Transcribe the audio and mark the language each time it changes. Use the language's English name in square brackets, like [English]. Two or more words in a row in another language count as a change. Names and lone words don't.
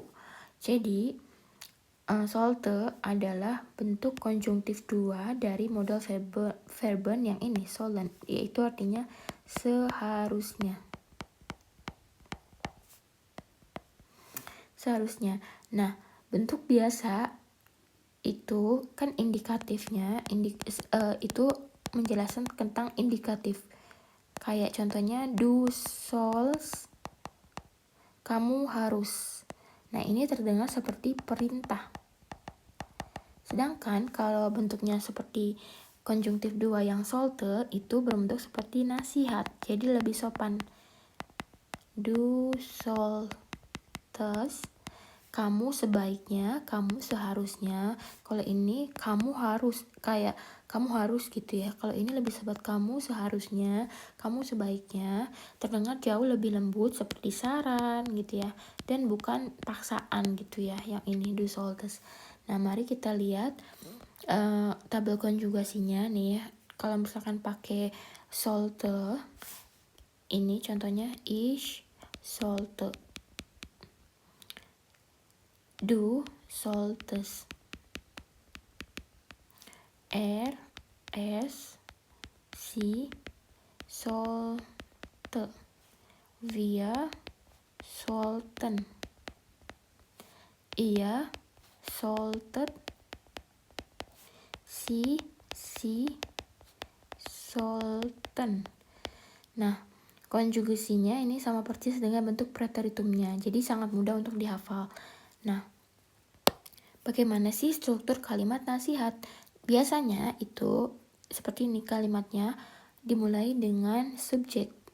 [Indonesian] Jadi, sollte adalah bentuk konjungtif 2 dari [German] modal verben [Indonesian] yang ini, sollen, yaitu artinya seharusnya. Nah, bentuk biasa itu kan indikatifnya, itu menjelaskan tentang indikatif. Kayak contohnya [German] du sollst, [Indonesian] kamu harus. Nah, ini terdengar seperti perintah. Sedangkan kalau bentuknya seperti konjungtif 2 yang sollte, itu berbentuk seperti nasihat, jadi lebih sopan. [German] Du solltest, [Indonesian] kamu sebaiknya, kamu seharusnya. Kalau ini kamu harus, kayak kamu harus gitu ya. Kalau ini lebih sobat, kamu seharusnya, kamu sebaiknya, terdengar jauh lebih lembut seperti saran gitu ya, dan bukan paksaan gitu ya yang ini [German] du solltest. [Indonesian] Nah, mari kita lihat tabel konjugasinya nih ya. Kalau misalkan pakai sollte, ini contohnya [German] ich sollte, du solltest, es, sie sollte, wir sollten, ihr solltet, sie sollten. [Indonesian] Nah, konjugasinya ini sama persis dengan bentuk preteritumnya, jadi sangat mudah untuk dihafal. Nah, bagaimana sih struktur kalimat nasihat? Biasanya itu seperti ini kalimatnya, dimulai dengan subjek.